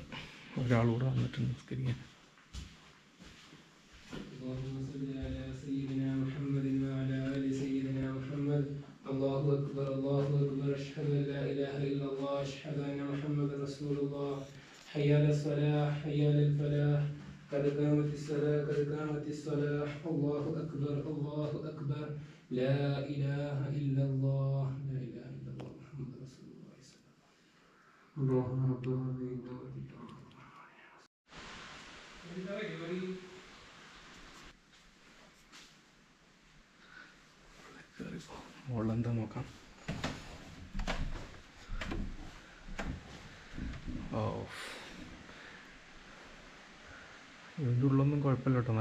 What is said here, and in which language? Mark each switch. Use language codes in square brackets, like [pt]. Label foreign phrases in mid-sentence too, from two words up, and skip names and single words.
[ml] ഒരാളൂടെ വന്നിട്ടുണ്ട് നിസ്കരിക്കാൻ. [ar] الله أكبر الله أكبر أشهد أن لا إله إلا الله أشهد أن محمد رسول الله حي على الصلاة حي على الفلاح قد قامت الصلاة قد قامت الصلاة الله أكبر الله أكبر لا إله إلا الله لا إله إلا الله محمد رسول الله اللهم رب العالمين [ml] മുകളിലെന്താ നോക്കാം. ഓ, ഇതിൻ്റെ ഉള്ളൊന്നും കുഴപ്പമില്ല കേട്ടോ.